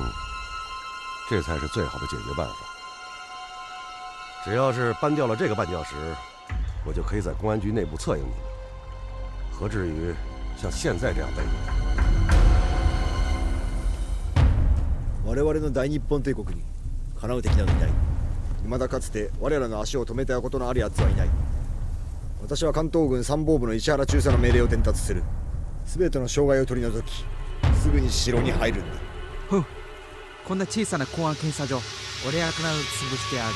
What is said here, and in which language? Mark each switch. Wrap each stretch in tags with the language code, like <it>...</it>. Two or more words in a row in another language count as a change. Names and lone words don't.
<zh>这才是最好的解决办法。只要是搬掉了这个绊脚石，我就可以在公安局内部策应你们，何至于像现在这样被动？</zh> <ja>我々の大日本帝国にかなう敵などいない。未だかつて我らの足を止めたことのある奴はいない。私は関東軍参謀部の石原中佐の命令を伝達する。全ての障害を取り除き、すぐに城に入るんだ。ふう、こんな小さな公安検査場、俺らから潰してある。</ja>